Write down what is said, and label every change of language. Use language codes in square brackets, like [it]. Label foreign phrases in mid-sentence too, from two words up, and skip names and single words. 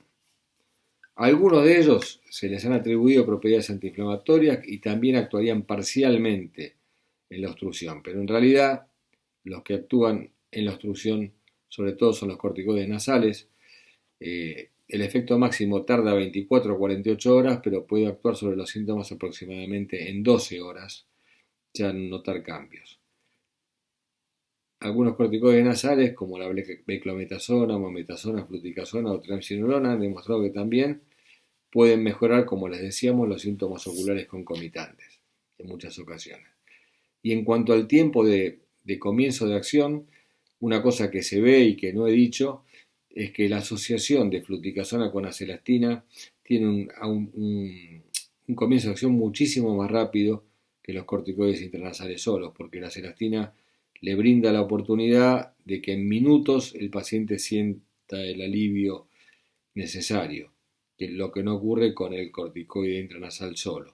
[es] A algunos de ellos se les han atribuido propiedades antiinflamatorias y también actuarían parcialmente en la obstrucción, pero en realidad los que actúan en la obstrucción sobre todo son los corticoides nasales. El efecto máximo tarda 24 a 48 horas, pero puede actuar sobre los síntomas aproximadamente en 12 horas, ya notar cambios. Algunos corticoides nasales, como la beclometasona, mometasona, fluticasona o triamcinolona, han demostrado que también pueden mejorar, como les decíamos, los síntomas oculares concomitantes en muchas ocasiones. Y en cuanto al tiempo de comienzo de acción, una cosa que se ve y que no he dicho es que la asociación de fluticasona con acelastina tiene un comienzo de acción muchísimo más rápido que los corticoides intranasales solos, porque la acelastina le brinda la oportunidad de que en minutos el paciente sienta el alivio necesario, que es lo que no ocurre con el corticoide intranasal solo.